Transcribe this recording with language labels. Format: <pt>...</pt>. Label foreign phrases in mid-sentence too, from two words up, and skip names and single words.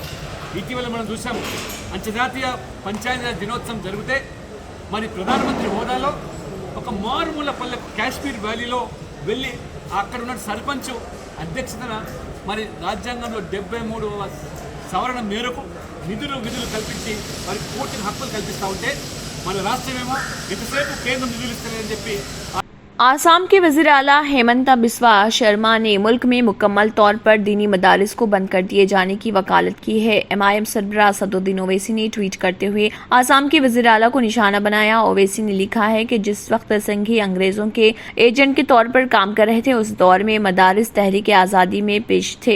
<te>ఇటీవల మనం చూసాము, అంతర్జాతీయ పంచాయతీరాజ్ దినోత్సవం జరిగితే మరి ప్రధానమంత్రి హోదాలో ఒక మారుమూల పల్లె కాశ్మీర్ వ్యాలీలో వెళ్ళి అక్కడ ఉన్న సర్పంచ్ అధ్యక్షతన మరి రాజ్యాంగంలో 73వ సవరణ మేరకు నిధులు విధులు కల్పించి మరి పూర్తి హక్కులు కల్పిస్తూ ఉంటే మన రాష్ట్రమేమో ఎంతసేపు కేంద్రం నిధులు ఇస్తలేదని చెప్పి</te> <ur>آسام کے وزیر اعلیٰ ہیمنتا بسوا شرما نے ملک میں مکمل طور پر دینی مدارس کو بند کر دیے جانے کی وکالت کی ہے۔ ایم آئی ایم سربراہ اسدالدین اویسی نے ٹویٹ کرتے ہوئے آسام کے وزیر اعلیٰ کو نشانہ بنایا۔ اویسی نے لکھا ہے کہ جس وقت سنگھی انگریزوں کے ایجنٹ کے طور پر کام کر رہے تھے، اس دور میں مدارس تحریک آزادی میں پیش تھے۔</ur>